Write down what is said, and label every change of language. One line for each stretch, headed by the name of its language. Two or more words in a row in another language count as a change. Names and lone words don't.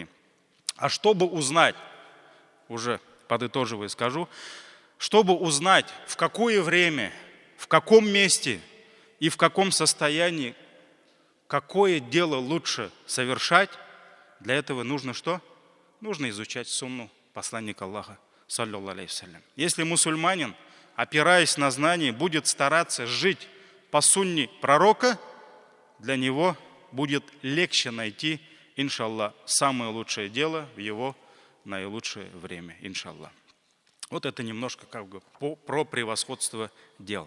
Russian: А чтобы узнать, уже подытоживая скажу, чтобы узнать, в какое время, в каком месте и в каком состоянии, какое дело лучше совершать, для этого нужно что? Нужно изучать сунну посланника Аллаха,
Arabic: صلى الله عليه وسلم.
Russian: Если мусульманин, опираясь на знания, будет стараться жить по сунне пророка, для него будет легче найти, иншаллах, самое лучшее дело в его наилучшее время, иншаллах. Вот это немножко про превосходство дел.